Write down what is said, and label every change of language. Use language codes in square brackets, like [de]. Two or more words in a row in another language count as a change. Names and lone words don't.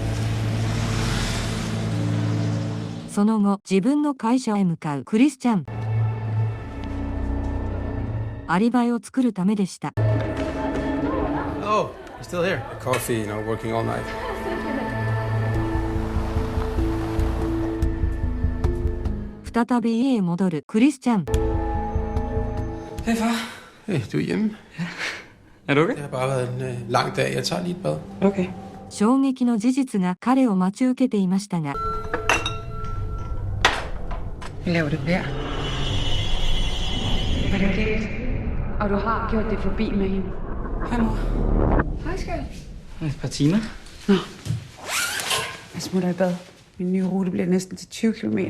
[ja] その後、自分の会社へ向かうクリスチャン。アリバイを作るためでした。 [en] Oh, you're still here. Coffee, working all night. [ja] 再び家へ戻るクリスチャン。 [da] Hey, far. Hey, du er hjemme? Ja. Er du okay? Det har bare været en lang dag. Jeg tager lige et bad. Okay. [ja] 衝撃の事実が彼を待ち受けていましたが、 [da] Hvad laver du der? Hvad er det galt? Og du har gjort det forbi med hende. Hej, mor. Hej, skat. Et par timer. Nå. Jeg smutter i bad. Min nye rute bliver næsten til 20 kilometer.